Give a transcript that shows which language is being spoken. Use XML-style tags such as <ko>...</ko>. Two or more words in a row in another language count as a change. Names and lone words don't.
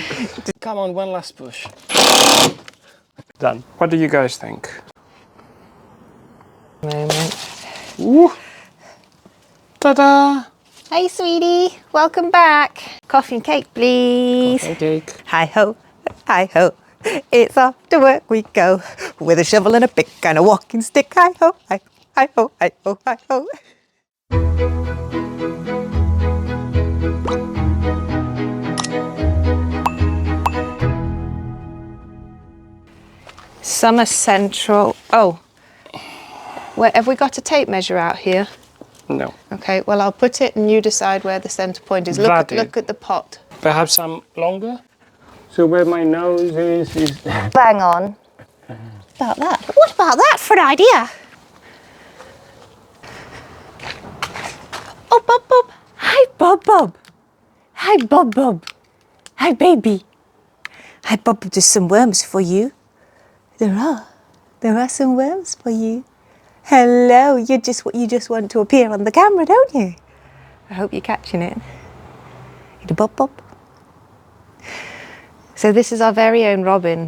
<en>Come on, one last push. Done. What do you guys think? Moment. Ooh. Ta-da! Hey, sweetie. Welcome back. Coffee and cake, please. Coffee and cake. Hi-ho, hi-ho. It's off to work we go. With a shovel and a pick and a walking stick. Hi-ho, hi-ho, hi-ho, hi-ho. Summer Central. Oh, where, have we got a tape measure out here? No. Okay, well, I'll put it and you decide where the centre point is. Look at the pot. Perhaps some longer? So where my nose is... Bang on. About that. What about that for an idea? Oh, Bob Bob. Hi, Bob Bob. Hi, Bob Bob. Hi, baby. Hi, Bob Bob. There's some worms for you. There are some worms for you. Hello. You just want to appear on the camera, don't you? I hope you're catching it. Bob Bob. So this is our very own robin.</en>